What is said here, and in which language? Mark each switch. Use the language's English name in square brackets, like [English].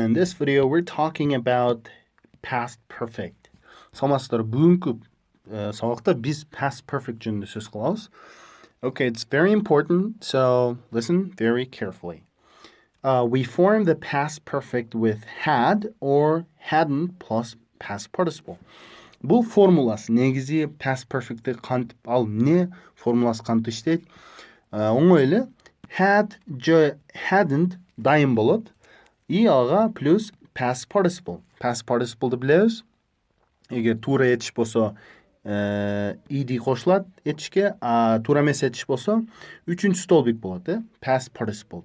[English] In this video, we're talking about past perfect. [Kyrgyz] Саламатсыздар, бүгүнкү сабакта биз past perfect жөнүндө сөз кылабыз. [English] Okay, it's very important, so listen very carefully. We form the past perfect with had or hadn't plus past participle. [Kyrgyz] Бул формуласы негизи past perfect'ти кантип ал эмне формуласы кантип иштейт? Оңой эле had же hadn't дайым болот. И ага плюс past participle. Past participle'ды билебиз. Эгер туура этиш болсо ed кошулат этишке, а туура эмес этиш болсо үчүнчү столбик болот, past participle.